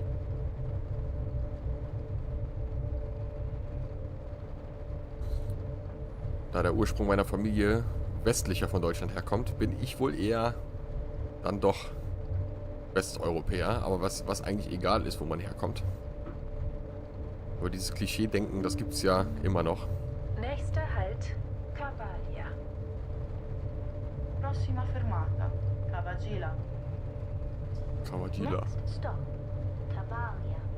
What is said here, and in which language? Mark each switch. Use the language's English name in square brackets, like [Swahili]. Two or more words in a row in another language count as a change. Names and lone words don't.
[German] Da der Ursprung meiner Familie westlicher von Deutschland herkommt, bin ich wohl eher dann doch Westeuropäer, aber was eigentlich egal ist, wo man herkommt. Aber dieses Klischee-Denken, das gibt's ja immer noch. Nächster Halt, Cavaglia. [Italian] Prossima fermata, Cavagila. Cavaglia. [English] Next stop, Cavaglia.